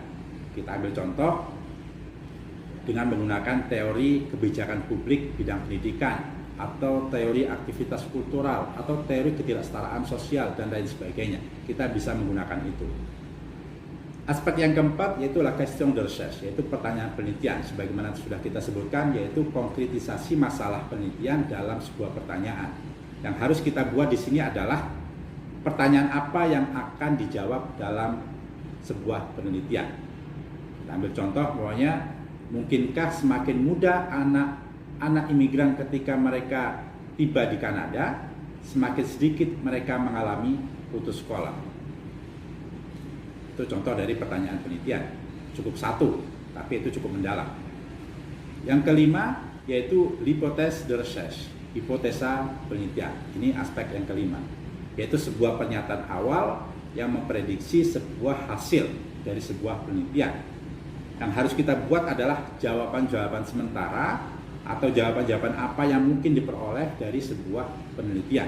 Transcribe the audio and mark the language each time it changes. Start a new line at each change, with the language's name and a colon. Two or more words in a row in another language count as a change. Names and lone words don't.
Indonesian: Kita ambil contoh dengan menggunakan teori kebijakan publik bidang pendidikan, atau teori aktivitas kultural, atau teori ketidaksetaraan sosial dan lain sebagainya. Kita bisa menggunakan itu. Aspek yang keempat yaitu
French: la question de recherche,
Indonesian: yaitu pertanyaan penelitian. Sebagaimana sudah kita sebutkan, yaitu konkretisasi masalah penelitian dalam sebuah pertanyaan. Yang harus kita buat di sini adalah pertanyaan apa yang akan dijawab dalam sebuah penelitian. Kita ambil contoh, pokoknya mungkinkah semakin mudah anak imigran ketika mereka tiba di Kanada, semakin sedikit mereka mengalami putus sekolah? Itu contoh dari pertanyaan penelitian. Cukup satu, tapi itu cukup mendalam. Yang kelima yaitu
French: l'hypothèse de recherche,
Indonesian: hipotesa penelitian. Ini aspek yang kelima, yaitu sebuah pernyataan awal yang memprediksi sebuah hasil dari sebuah penelitian. Yang harus kita buat adalah jawaban-jawaban sementara atau jawaban-jawaban apa yang mungkin diperoleh dari sebuah penelitian.